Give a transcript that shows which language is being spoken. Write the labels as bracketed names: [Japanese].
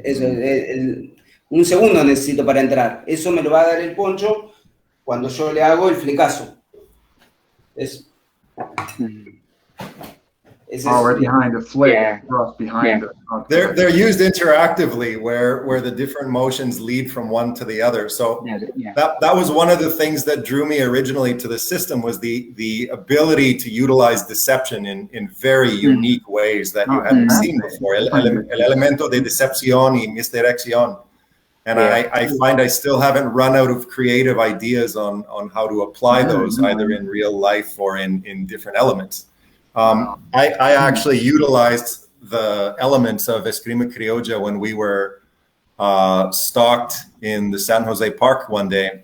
[Spanish] Eso, un segundo necesito para entrar. Eso me lo va a dar el poncho cuando yo le hago el flecazo. [English] Already behind the flick, thrust behind the. They're used interactively, where the different motions lead from one to the other. So that was one of the things that drew me originally to the system, was the ability to utilize deception in very unique ways that you hadn't seen before. [Spanish] El elemento de decepción y misdirección. [English] And I find I still haven't run out of creative ideas on how to apply those, either in real life or in different elements. I actually utilized the elements of Esgrima Criolla when we were stalked in the San Jose Park one day.